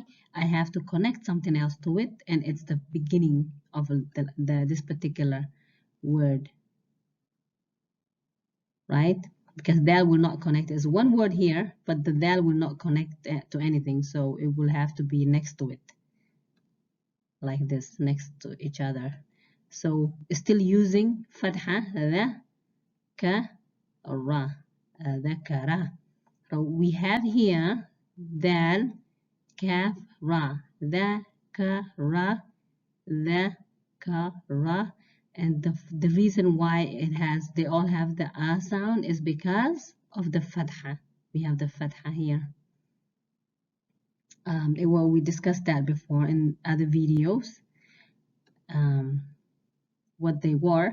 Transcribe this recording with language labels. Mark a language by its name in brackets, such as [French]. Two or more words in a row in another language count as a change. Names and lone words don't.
[English] I have to connect something else to it, and it's the beginning of this particular word, right? Because dal will not connect. There's one word here, but the dal will not connect to anything, so it will have to be next to it, like this, next to each other. So still using fatha, the, ka, ra, dhakara. So we have here dal, kaf, ra, dhakara, dhakara. And the reason why they all have the sound is because of the fatha. We have the fatha here. Well, we discussed that before in other videos, what they were.